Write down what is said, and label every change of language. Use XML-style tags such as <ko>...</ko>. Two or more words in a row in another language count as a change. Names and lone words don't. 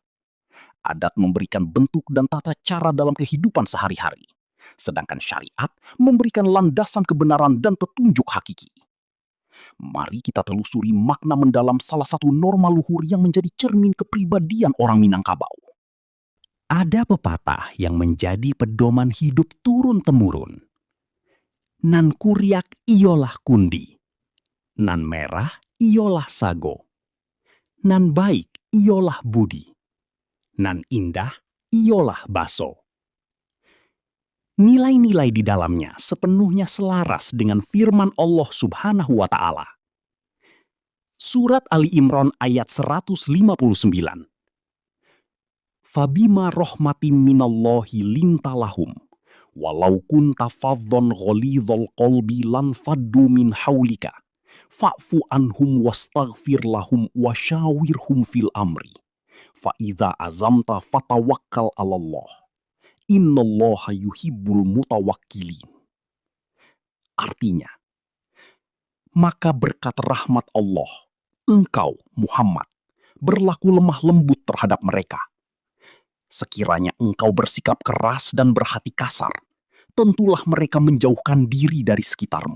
<id>Adat memberikan bentuk dan tata cara dalam kehidupan sehari-hari, sedangkan syariat memberikan landasan kebenaran dan petunjuk hakiki. Mari kita telusuri makna mendalam salah satu norma luhur yang menjadi cermin kepribadian orang Minangkabau. Ada pepatah yang menjadi pedoman hidup turun-temurun.</id> <min>Nan kuriak iolah kundi, nan merah iolah sago, nan baik iolah budi, nan indah iolah baso.</min> <id>Nilai-nilai di dalamnya sepenuhnya selaras dengan firman Allah</id> <ar>سبحانه وتعالى.</ar> <id>Surat Ali Imran ayat 159.</id> <ar>فبما رحمة من الله لنت لهم ولو كنت فظا غليظ القلب لانفضوا من حولك فاعف عنهم واستغفر لهم وشاورهم في الأمر فإذا عزمت فتوكل على الله. إن الله يحب المتوكلين.</ar> <id>Artinya, maka berkat rahmat Allah, engkau, Muhammad, berlaku lemah lembut terhadap mereka. Sekiranya engkau bersikap keras dan berhati kasar, tentulah mereka menjauhkan diri dari sekitarmu.</id>